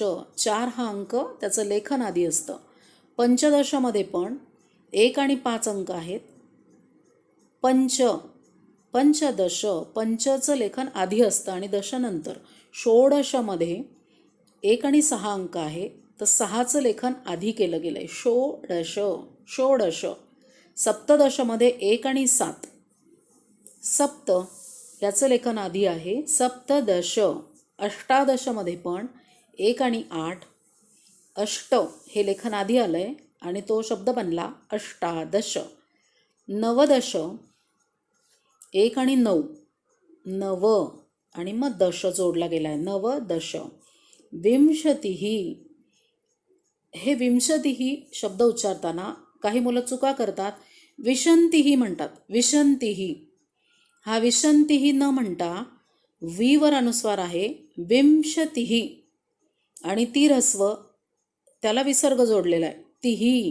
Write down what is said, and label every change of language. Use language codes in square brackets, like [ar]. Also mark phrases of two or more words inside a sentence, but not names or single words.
[mr] 4 हा अंक, त्याचं लेखन आधी असतं. पंचदशमध्ये पण 1 आणि 5 अंक आहेत. पंच. पंचदश. पंचचं लेखन आधी असतं आणि दशनंतर. षोडशमध्ये 1 आणि 6 अंक आहे, तर 6चं लेखन आधी केलं गेलं आहे. षोडश. षोडश. सप्तदशमध्ये 1 आणि 7. सप्त याचं लेखन आधी आहे. सप्तदश. अष्टादशमध्ये पण 1 आणि 8. अष्ट हे लेखन आधी आलं आहे आणि तो शब्द बनला अष्टादश. नवदश. 1 आणि 9. नव आणि मग दश जोडला गेला आहे. नवदश. विंशतिः. हे विंशतिः शब्द उच्चारताना काही मुलं चुका करतात. विशंतिः म्हणतात. विशंतिः. हा विशंतिः न म्हणता वी वर अनुस्वार आहे विंशतिः आणि ती ह्रस्व त्याला विसर्ग जोडलेला आहे तिही.